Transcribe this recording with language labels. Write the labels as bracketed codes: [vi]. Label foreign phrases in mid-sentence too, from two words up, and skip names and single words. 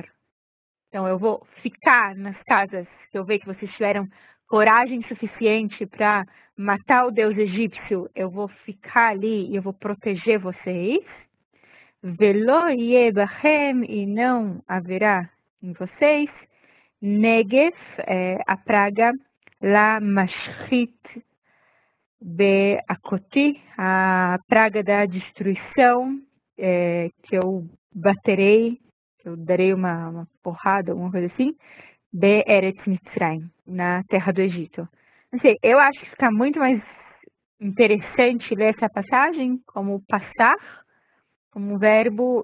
[pt] Então, eu vou ficar nas casas que eu ver que vocês tiveram coragem suficiente para matar o deus egípcio. Eu vou ficar ali e eu vou proteger vocês. [he] ולא בכם, [pt] e não haverá em vocês. Negev, a praga, [he] למשחית בהכותי, [pt] a praga da destruição, que eu baterei, que eu darei uma porrada, alguma coisa assim, [he] בארץ מצרים, [pt] na terra do Egito. Não sei, eu acho que fica muito mais interessante ler essa passagem como passar, como um verbo,